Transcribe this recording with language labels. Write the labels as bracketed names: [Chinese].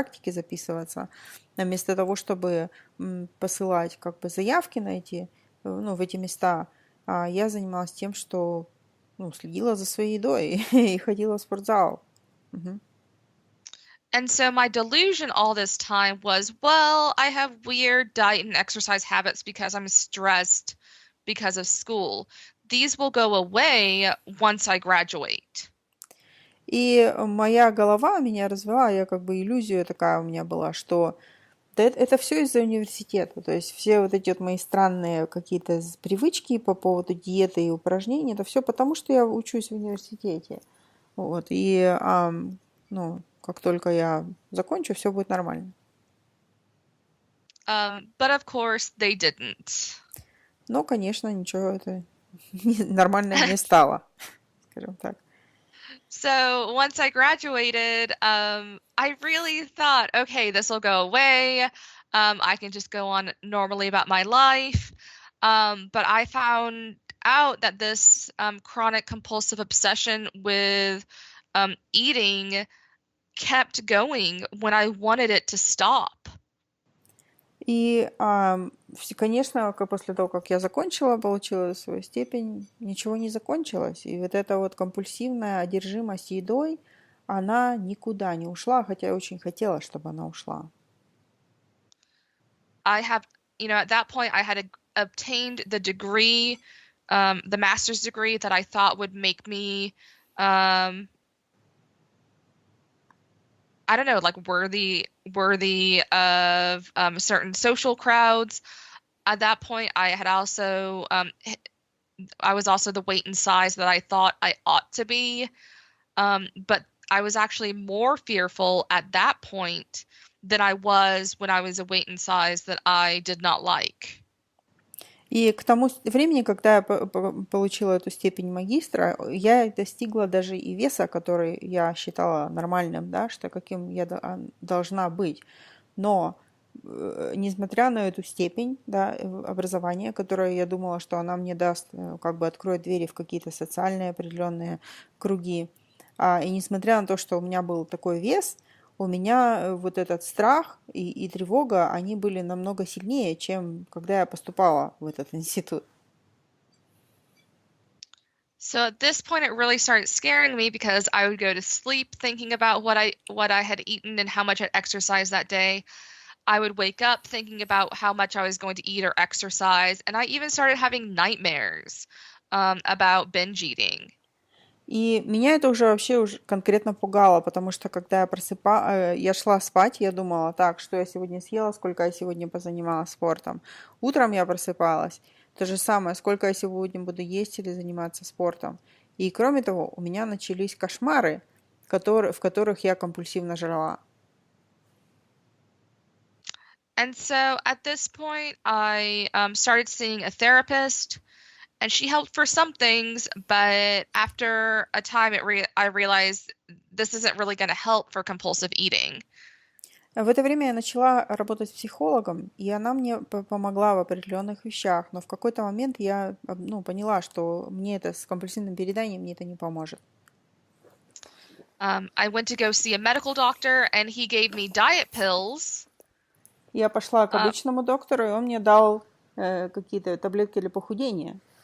[Russian] записываться, вместо того, чтобы посылать как бы заявки на в эти места, я занималась тем, что следила за своей едой и ходила в спортзал. [English] And so my delusion all this time was, well, I have weird diet and exercise habits because I'm stressed because of school. These will go away once I graduate. [Russian] И моя голова меня развела, я как бы иллюзия такая у меня была, что это все из-за университета. То есть все вот эти вот мои странные какие-то привычки по поводу диеты и упражнений, это все потому, что я учусь в университете. Вот. И как только я закончу, все будет нормально. [English] But of course they didn't. [Russian] Но, конечно, ничего это нормально не стало, скажем так. [English] So once I graduated, I really thought, okay, this will go away. I can just go on normally about my life. But I found out that this chronic compulsive obsession with eating kept going when I wanted it to stop. [Russian] И, конечно, после того, как я получила свою степень, ничего не закончилось. И вот эта вот компульсивная одержимость едой, она никуда не ушла, хотя я очень хотела, чтобы она ушла. [English] At that point, I had obtained the degree, the master's degree that I thought would make me, I don't know, like worthy of certain social crowds. At that point, I had also I was also the weight and size that I thought I ought to be, but I was actually more fearful at that point than I was when I was a weight and size that I did not like. [Russian] И к тому времени, когда я получила эту степень магистра, я достигла даже и веса, который я считала нормальным, да, что каким я должна быть. Но несмотря на эту степень, да, образования, которое я думала, что она мне даст, как бы откроет двери в какие-то социальные определенные круги, и несмотря на то, что у меня был такой вес, у меня вот этот страх и тревога, они были намного сильнее, чем когда я поступала в этот институт. [English] So at this point, it really started scaring me because I would go to sleep thinking about what I had eaten and how much I'd exercised that day. I would wake up thinking about how much I was going to eat or exercise, and I even started having nightmares about binge eating. [Russian] И меня это уже конкретно пугало, потому что когда я шла спать, я думала, так, что я сегодня съела, сколько я сегодня позанималась спортом. Утром я просыпалась, то же самое, сколько я сегодня буду есть или заниматься спортом. И кроме того, у меня начались кошмары, в которых я компульсивно жрала. [English] And so at this point, I started seeing a therapist, and she helped for some things, but after a time, I realized this isn't really going to help for compulsive eating. [Russian] В это время я начала работать с психологом, и она мне помогла в определенных вещах, но в какой-то момент я поняла, что мне это с компульсивным перееданием мне это не поможет. [English] I went to go see a medical doctor, and he gave me diet pills. [Russian] Я пошла к обычному доктору, и он мне дал какие-то таблетки для похудения.